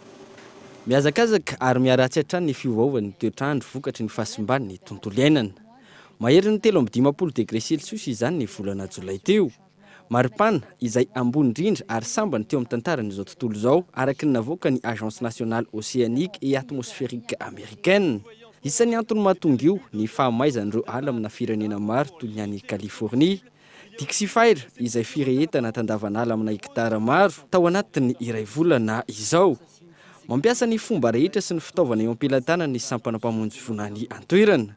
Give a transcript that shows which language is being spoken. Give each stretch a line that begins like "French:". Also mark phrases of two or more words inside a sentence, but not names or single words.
Malagasy: Miazakazaka ary miaratsy hatrany ny fiovaovan'ny toetrandro vokatry ny fahasimbany ny tontolo iainana. Mahery ny 17
French: degré celsius
Malagasy: izany ny volana jolay teo. Maripana izay ambony indrindra ary sambany teo amin'ny tantaran'izao tontolo izao araky ny navoaka ny Agence nationale océanique et atmosphérique américaine. Isan'ny antony mahatonga io ny fahamaizan'ireo ala amina firenena maro toy ny any Californie. Dixie Fire izay firehetana tandavan'ala amina hektara maro tao anatin'ny iray volana izao. Mampiasa ny fomba rehetra sy ny fitaovana eo am-pelantanana ny sampana mpamonjy vonany an-toerana.